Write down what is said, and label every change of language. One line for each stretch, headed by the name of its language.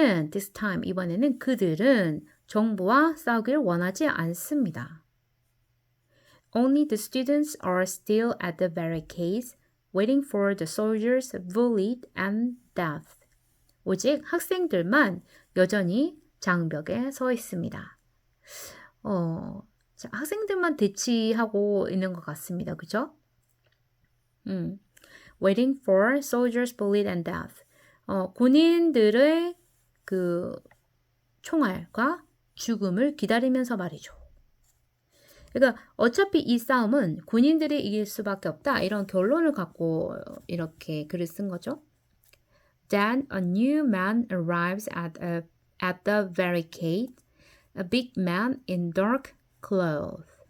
English: this time,
Korean: 이번에는 그들은 정부와 싸우길 원하지 않습니다.
English: Only the students are still at the barricades, waiting for the soldiers' bullet and death.
Korean: 오직 학생들만 여전히 장벽에 서 있습니다. 학생들만 대치하고 있는 것 같습니다. 그죠?
English: Waiting for soldiers' bullet and death.
Korean: 군인들의 그 총알과 죽음을 기다리면서 말이죠. 그러니까 어차피 이 싸움은 군인들이 이길 수밖에 없다. 이런 결론을 갖고 이렇게 글을 쓴 거죠.
English: Then a new man arrives at the barricade, a big man in dark clothes.